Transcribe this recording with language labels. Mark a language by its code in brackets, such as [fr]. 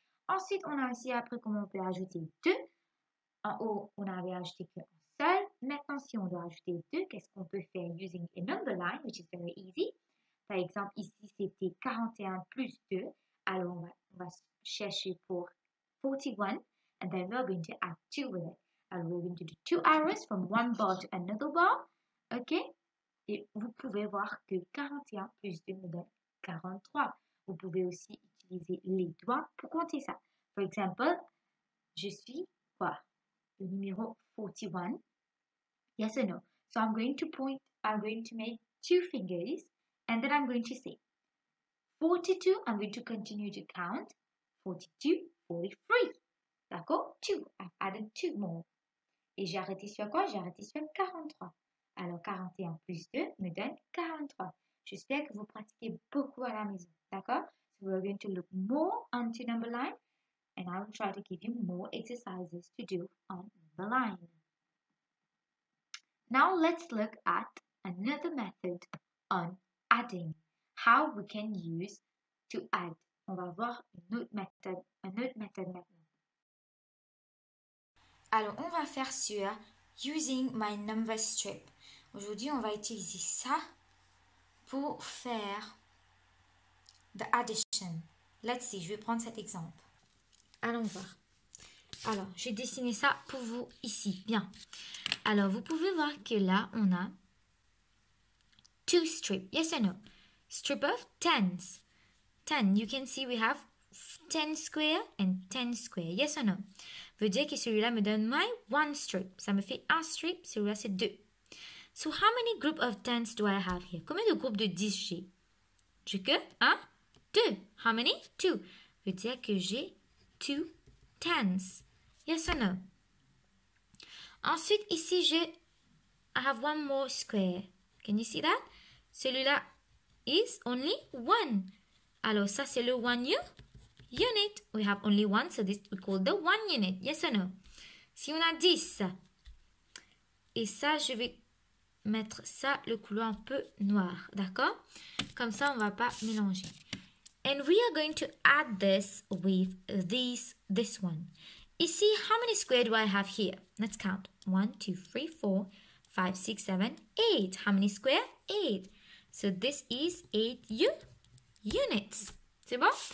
[fr] Ensuite, on a aussi appris comment on peut ajouter 2. En haut, on avait ajouté qu'un seul. Maintenant, si on doit ajouter 2, qu'est-ce qu'on peut faire using a number line, which is very easy. Par exemple, ici, c'était 41 plus 2. Alors, on va chercher pour 41. [en] And then we're going to add 2 with it. Alors, we're going to do 2 arrows from one bar to another bar. OK? [fr] Et vous pouvez voir que 41 plus 2 me donne 43. Vous pouvez aussi utiliser les doigts pour compter ça. For example, je suis quoi? Le numéro 41. Yes or no? [en] So I'm going to make 2 fingers and then I'm going to say 42, I'm going to continue to count. [fr] 42, 43. D'accord? 2. I've added 2 more. Et j'ai arrêté sur quoi? J'ai arrêté sur 43. Alors 41 plus 2 me donne 43. J'espère que vous pratiquez beaucoup à la maison. D'accord? [en] So we're going to look more onto number line and I will try to give you more exercises to do on number line. Now let's look at another method on adding. How we can use to add. [fr] On va voir une autre méthode maintenant. Alors, on va faire sur Using my number strip. Aujourd'hui, on va utiliser ça pour faire the addition. Let's see, je vais prendre cet exemple. Allons voir. Alors, j'ai dessiné ça pour vous ici. Bien. Alors, vous pouvez voir que là, on a 2 strips. [en] Yes or no? Strip of tens. 10. You can see we have 10 square and 10 square. [fr] Yes or no? Veut dire que celui-là me donne my 1 strip. Ça me fait 1 strip. Celui-là, c'est 2. [en] So, how many group of tens do I have here? [fr] Combien de groupes de 10 j'ai? J'ai que 1, 2. How many? 2. Veut dire que j'ai 2 tens. Yes or no? [en] Ensuite, ici, I have one more square. Can you see that? [fr] Celui-là is only 1. Alors, ça, c'est le 1 unit. [en] We have only 1, so this we call the 1 unit. Yes or no? [fr] Si on a 10, et ça, je vais mettre ça, le couleur un peu noir. D'accord? Comme ça, on ne va pas mélanger. [en] And we are going to add this with this one. Ici, how many squares do I have here? Let's count. 1, 2, 3, 4, 5, 6, 7, 8. How many squares? 8. So this is 8 units. C'est bon?